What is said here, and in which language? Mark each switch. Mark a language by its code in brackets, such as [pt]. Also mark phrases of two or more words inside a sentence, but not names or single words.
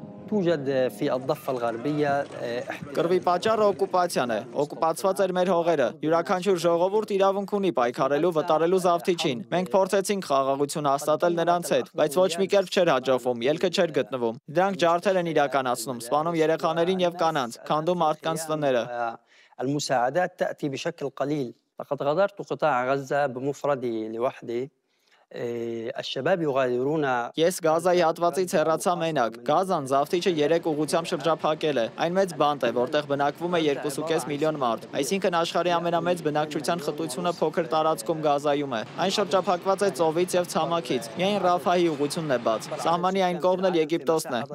[ar] توجد في الضفة الغربية [hy] Կռվի պատճառը օկուպացիան է, օկուպացված էր մեր հողերը, յուրաքանչյուր ժողովուրդ իրավունք ունի պայքարելու վտարելու զավթիչին, մենք փորձեցինք խաղաղություն հաստատել նրանց հետ, բայց ոչ մի կերպ չէր հաջողվում, ելքը չէր գտնվում, դրանք ջարդեր են իրականացնում, սպանում երեխաներին եւ կանանց, քանդում մարդկանց տները [ar] المساعدات تأتي بشكل قليل لقد غادرت قطاع غزة بمفردي لوحدي الشباب يغادرون [hy] Ես Գազայի հատվածից հեռացա մենակ։ Գազան զավթիչը 3 ուղղությամբ շրջափակել է։ Այն մեծ բանտ է, որտեղ բնակվում է 2.5 միլիոն մարդ։ Այսինքն աշխարհի ամենամեծ բնակչության խտությունը փոքր տարածքում Գազայում է։ Այն շրջափակված է ծովից եւ ցամաքից։ Միայն Ռաֆահի ուղղությունն է բաց։ Սահմանի այն կողմն էլ Եգիպտոսն է,